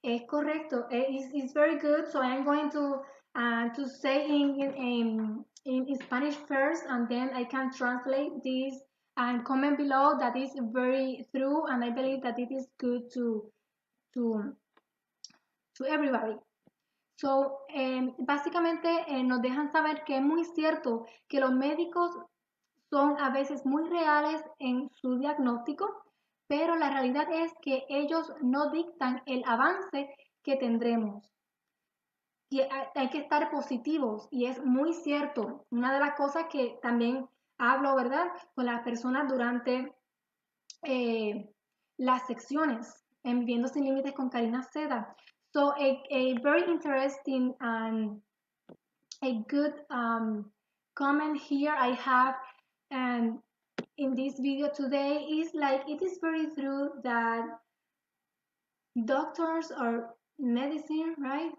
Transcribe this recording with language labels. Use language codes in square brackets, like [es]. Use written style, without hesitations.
[en] Correcto. It's very good. So I'm going to say in Spanish first, and then I can translate this and comment below that is very true, and I believe that it is good to everybody. [es] So, básicamente nos dejan saber que es muy cierto que los médicos son a veces muy reales en su diagnóstico, pero la realidad es que ellos no dictan el avance que tendremos. Y hay que estar positivos y es muy cierto. Una de las cosas que también hablo, ¿verdad? Con las personas durante eh, las secciones en Viviendo Sin Límites con Karina Seda. [en] So a very interesting and a good comment here I have and in this video today is like it is very true that doctors or medicine, right?